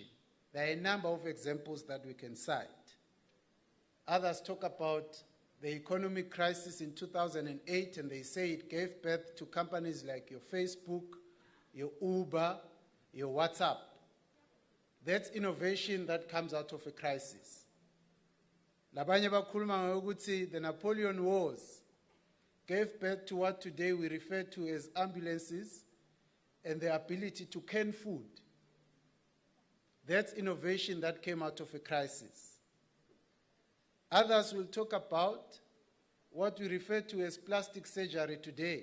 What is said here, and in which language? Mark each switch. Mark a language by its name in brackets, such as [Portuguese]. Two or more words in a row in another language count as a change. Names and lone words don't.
[English] There are a number of examples that we can cite. Others talk about the economic crisis in 2008, and they say it gave birth to companies like your Facebook, your Uber, your WhatsApp. That's innovation that comes out of a crisis. [North Ndebele] Labanye bakhuluma ngokuthi [English] the Napoleon Wars gave birth to what today we refer to as ambulances and the ability to can food. That's innovation that came out of a crisis. Others will talk about what we refer to as plastic surgery today.